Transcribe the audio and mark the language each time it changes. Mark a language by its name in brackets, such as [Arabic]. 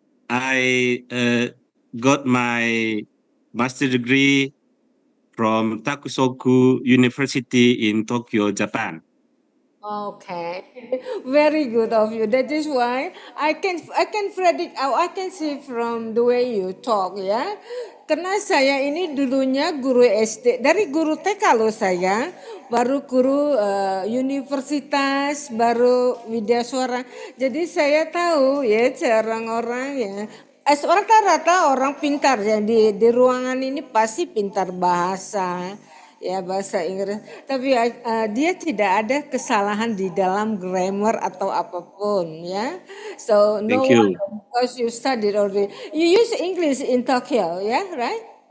[English] I got my master degree from Takusoku University in Tokyo, Japan. Okay, very good of you. That is why I can predict. I can see from the way you talk, ya. [Indonesian] Karena saya ini dulunya guru SD, dari guru TK loh saya, baru guru universitas, baru Widya Suara. Jadi saya tahu ya orang-orang ya. Rata-rata orang pintar ya di ruangan ini pasti pintar bahasa. Ya bahasa Inggris, tapi dia tidak ada kesalahan di dalam grammar atau apapun ya. [English] So no Thank you. wonder because you studied already. You use English in Tokyo, yeah, right?